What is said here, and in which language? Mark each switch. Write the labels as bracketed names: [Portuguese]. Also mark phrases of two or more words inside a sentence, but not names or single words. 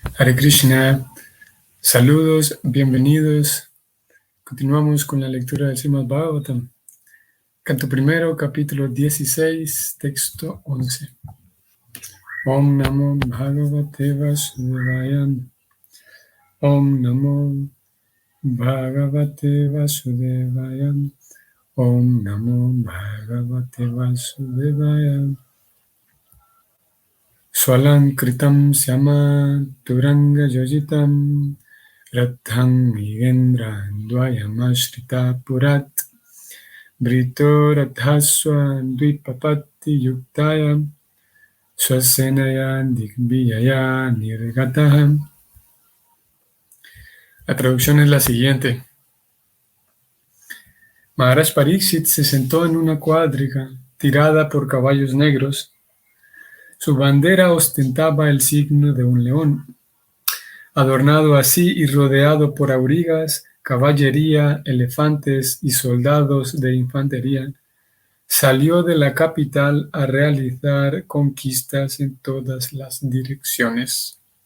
[Spanish] Hare Krishna, saludos, bienvenidos. Continuamos con la lectura del Srimad Bhagavatam. Canto primero, capítulo 16, texto 11. [Sanskrit] Om Namo Bhagavate Vasudevaya. Om Namo Bhagavate Vasudevaya. Om Namo Bhagavate Vasudevaya. Swalam Kritam Syama Turanga Yojitam Ratham Migendra Dvayamashtrita Purat Brito Rathaswa Dvipapati Yuktaya Swasenaya Digbiyaya Nirgataha. [Spanish] La traducción es la siguiente. Maharaj Pariksit se sentó en una cuadriga tirada por caballos negros. Su bandera ostentaba el signo de un león. Adornado así y rodeado por aurigas, caballería, elefantes y soldados de infantería, salió de la capital a realizar conquistas en todas las direcciones.